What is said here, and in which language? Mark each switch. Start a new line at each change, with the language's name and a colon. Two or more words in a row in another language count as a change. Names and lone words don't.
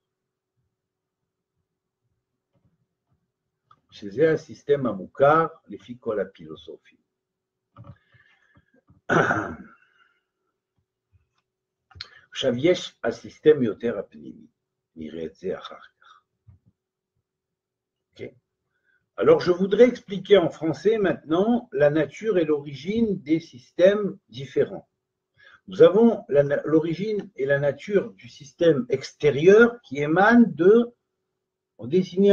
Hebrew: שזה הסיסטם המוכר לפי כל הפילוסופים. עכשיו יש הסיסטם יותר הפנימי, נראה את זה אחר כך. Okay.
French: Alors je voudrais expliquer en français maintenant la nature et l'origine des systèmes différents. Nous avons l'origine et la nature du système extérieur qui émane de, on dessiné